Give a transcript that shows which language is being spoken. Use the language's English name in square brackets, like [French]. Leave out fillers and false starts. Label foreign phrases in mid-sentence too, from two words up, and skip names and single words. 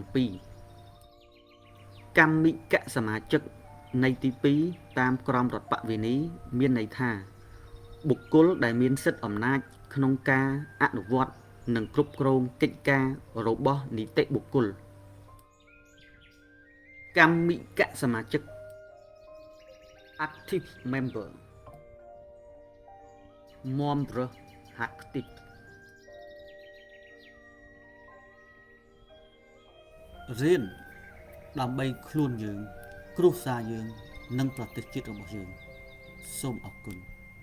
[Khmer] ពីរកម្មិកសមាជិកនៃទី2តាមក្រមរដ្ឋបវេ ណីមានន័យថាបុគ្គលដែលមានសិទ្ធិអំណាចក្នុងការអនុវត្តនិងគ្រប់គ្រងកិច្ចការរបស់នីតិបុគ្គល កម្មិកសមាជិក [English] active member member active [Khmer] រៀនដើម្បីខ្លួនយើងគ្រួសារយើងនិងប្រទេសជាតិរបស់យើងសូមអរគុណ